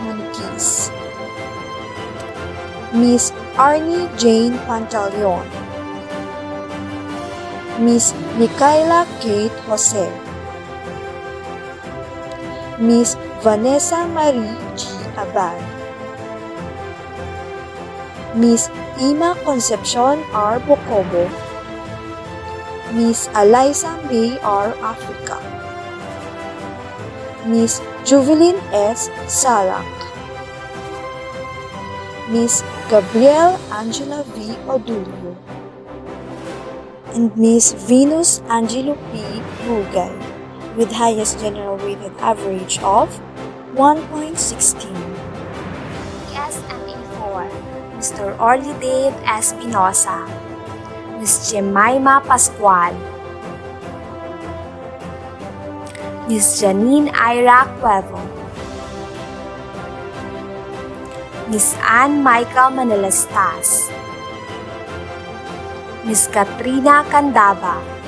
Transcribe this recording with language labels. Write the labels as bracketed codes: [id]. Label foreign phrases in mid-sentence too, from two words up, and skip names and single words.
[en] Maniquis, Miss Arnie Jane Pantaleon, Miss Micaela Kate Jose, Miss Vanessa Marie G. Abad, Miss Ima Concepcion R. Bocobo, Miss 𝘕𝘂 R. Africa, Miss Juvelyn S. Salak, Miss Gabrielle Angela V. Odulio, and Miss Venus Angelo P. Bugay with highest general weighted average of 1.16. SMA4, Mr. Orly Dave Espinosa, Miss Jemima Pascual, Miss Janine Ira Cuevo, Miss Ann Michael Manalastas, Miss Katrina Candaba,